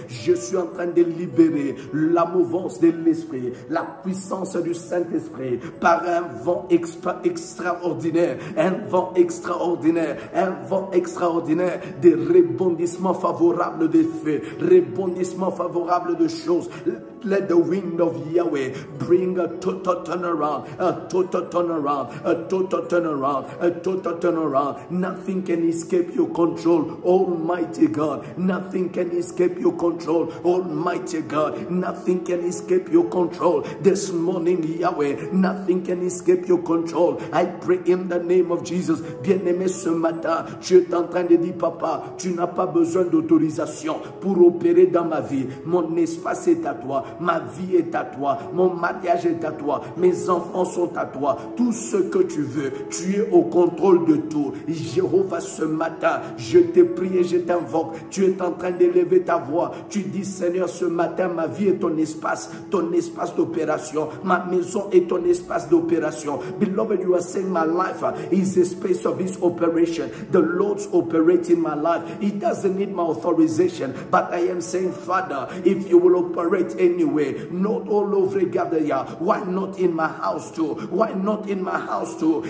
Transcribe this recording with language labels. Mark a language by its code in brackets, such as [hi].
[fr] Je suis en train de libérer la mouvance de l'Esprit, la puissance du Saint-Esprit par un vent extraordinaire, un vent extraordinaire, un vent extraordinaire de rebondissements favorables des faits, rebondissements favorables de choses. [en] Let the wind of Yahweh bring a total turnaround, a total turnaround, a total turnaround, a total turnaround. Nothing can escape your control, Almighty God. Nothing can escape your control, Almighty God. Nothing can escape your control. This morning, Yahweh, nothing can escape your control. I pray in the name of Jesus. [fr] Bien-aimé, ce matin, tu es en train de dire, papa, tu n'as pas besoin d'autorisation pour opérer dans ma vie. Mon espace est à toi. Ma vie est à toi, mon mariage est à toi, mes enfants sont à toi, tout ce que tu veux, tu es au contrôle de tout. Jéhovah, ce matin, je te prie et je t'invoque, tu es en train d'élever ta voix, tu dis, Seigneur, ce matin, ma vie est ton espace d'opération, ma maison est ton espace d'opération. [en] Beloved, you are saying my life is a space of His operation. The Lord's operating my life. He doesn't need my authorization, but I am saying, Father, if you will operate in anyway? Not all over Gadea. Why not in my house too? Why not in my house too?